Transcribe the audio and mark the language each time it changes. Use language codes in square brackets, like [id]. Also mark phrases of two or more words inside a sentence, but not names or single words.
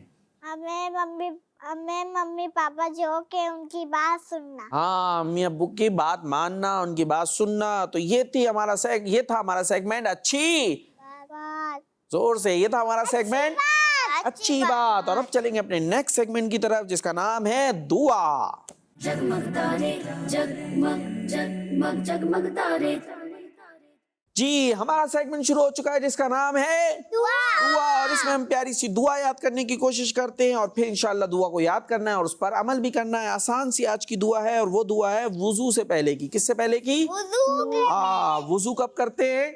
[ur] ہمیں ممی پاپا جو کہ ان کی بات سننا. ہاں, امی ابو کی بات ماننا, ان کی بات سننا. تو یہ تھا ہمارا سیگمنٹ اچھی بات. زور سے, یہ تھا ہمارا سیگمنٹ اچھی بات. اور اب چلیں گے اپنے [en] next segment [ur] کی طرف, جس کا نام ہے دعا. جگمگ تارے جگمگ جگمگ جگمگ تارے. جی, ہمارا سیگمنٹ شروع ہو چکا ہے جس کا نام ہے دعا. اور اس میں ہم پیاری سی دعا یاد کرنے کی کوشش کرتے ہیں, اور پھر انشاءاللہ دعا کو یاد کرنا ہے اور اس پر عمل بھی کرنا ہے. آسان سی آج کی دعا ہے, اور وہ دعا ہے وضو سے پہلے کی. کس سے پہلے کی؟ وضو کب کرتے ہیں؟